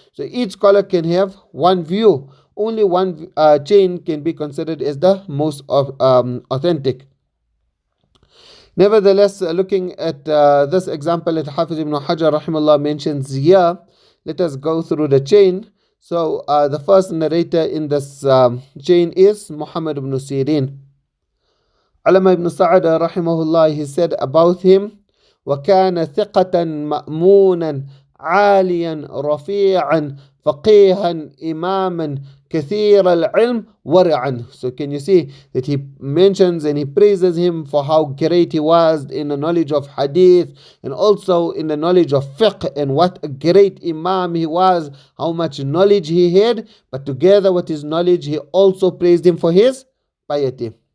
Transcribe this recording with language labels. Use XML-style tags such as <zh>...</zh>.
<en>So each scholar can have one view. Only one chain can be considered as the most authentic. Nevertheless, looking at this example that Hafiz ibn Hajar rahimahullah mentions here, let us go through the chain. So the first narrator in this chain is Muhammad ibn Sirin. Alama ibn Sa'ad rahimahullah, he said about him,</en> <ar>وَكَانَ ثِقَةً مَأْمُونًا عَالِيًا رَفِيعًا فَقِيهًا إِمَامًا كَثِيرَ الْعِلْمِ وَرِعًا.</ar> <en>So can you see that he mentions and he praises him for how great he was in the knowledge of Ḥadīth and also in the knowledge of fiqh, and what a great imam he was, how much knowledge he had, but together with his knowledge he also praised him for his piety.</en>